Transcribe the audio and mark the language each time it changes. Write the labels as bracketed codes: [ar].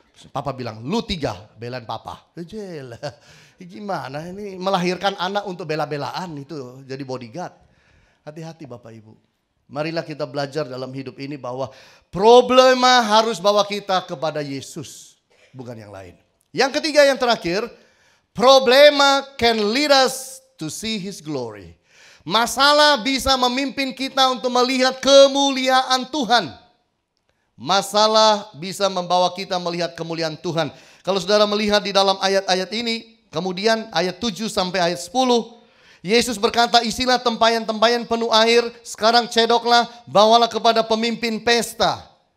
[id] Papa bilang lu 3 belain papa. Jel. Gimana ini melahirkan anak untuk bela-belaan itu. Jadi bodyguard. Hati-hati Bapak Ibu. Marilah kita belajar dalam hidup ini bahwa problema harus bawa kita kepada Yesus. Bukan yang lain. Yang ketiga yang terakhir. [en] Problema can lead us to see His glory. [id] Masalah bisa memimpin kita untuk melihat kemuliaan Tuhan. Masalah bisa membawa kita melihat kemuliaan Tuhan. Kalau saudara melihat di dalam ayat-ayat ini, kemudian ayat 7 sampai ayat 10, Yesus berkata, isilah tempayan-tempayan penuh air, sekarang cedoklah, bawalah kepada pemimpin pesta.